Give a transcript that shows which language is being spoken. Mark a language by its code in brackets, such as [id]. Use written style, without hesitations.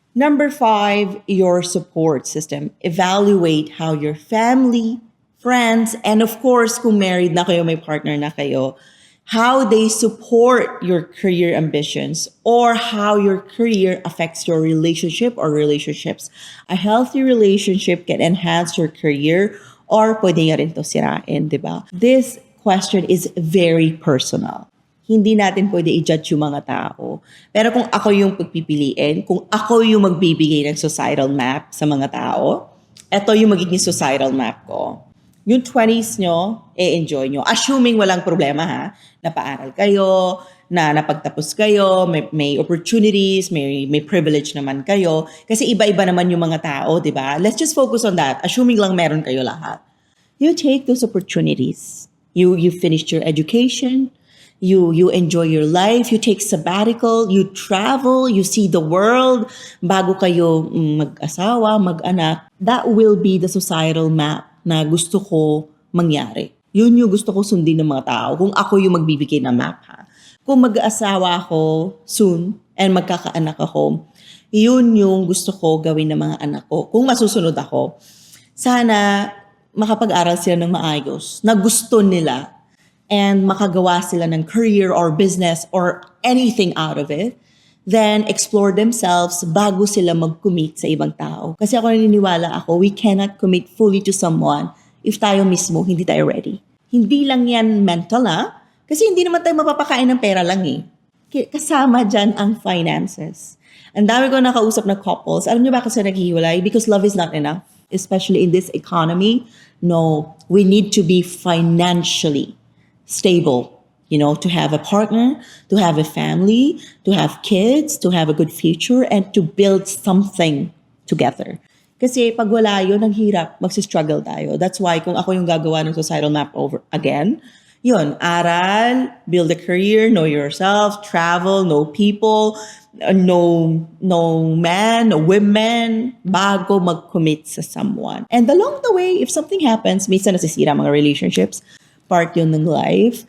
[en] Number 5, your support system. Evaluate how your family, friends, and of course, [tl] kung married na kayo, may partner na kayo, [en] how they support your career ambitions or how your career affects your relationship or relationships. A healthy relationship can enhance your career or [tl] pwede niya rin to sirain, di ba? [en] This question is very personal. [tl] Hindi natin pwede i-judge yung mga tao. Pero kung ako yung pagpipiliin, kung ako yung magbibigay ng societal map sa mga tao, eto yung magiging societal map ko. Yung 20s nyo, enjoy nyo. Assuming walang problema ha, napaaral kayo, na napagtapos kayo, may opportunities, may privilege naman kayo. Kasi iba-iba naman yung mga tao, di ba? [en] Let's just focus on that. [tl] Assuming lang meron kayo lahat. [en] You take those opportunities. You finished your education. You enjoy your life. You take sabbatical. You travel. You see the world. [tl] Bago kayo mag-asawa, mag-anak. [en] That will be the societal map [tl] na gusto ko mangyari. Yun yung gusto ko sundin ng mga tao. Kung ako yung magbibigay ng map ha. Kung mag-aasawa ako soon and magkakaanak ako, yun yung gusto ko gawin ng mga anak ko. Kung masusunod ako, sana makapag-aral sila ng maayos na gusto nila and makagawa sila ng career or business or anything out of it. [en] Then explore themselves [tl] bago sila mag-commit sa ibang tao. Kasi ako naniniwala [en] we cannot commit fully to someone [tl] if tayo mismo hindi tayo ready. Hindi lang yan mental Kasi hindi naman tayo mapapakain ng pera lang kasama dyan ang finances. Ang dami ko nakausap na couples. Alam niyo ba kasi naghihiwalay? [en] Because love is not enough, especially in this economy. No, we need to be financially stable, to have a partner, to have a family, to have kids, to have a good future, and to build something together. [tl] Kasi pag wala yun, ang hirap, magsistruggle tayo. [en] That's why [tl] kung ako yung gagawa [en] ng societal map over again, yun, aral, build a career, know yourself, travel, know people, no man, no women, bago mag-commit sa someone. And along the way, if something happens, [tl] minsan nasisira mga relationships, part yun ng life.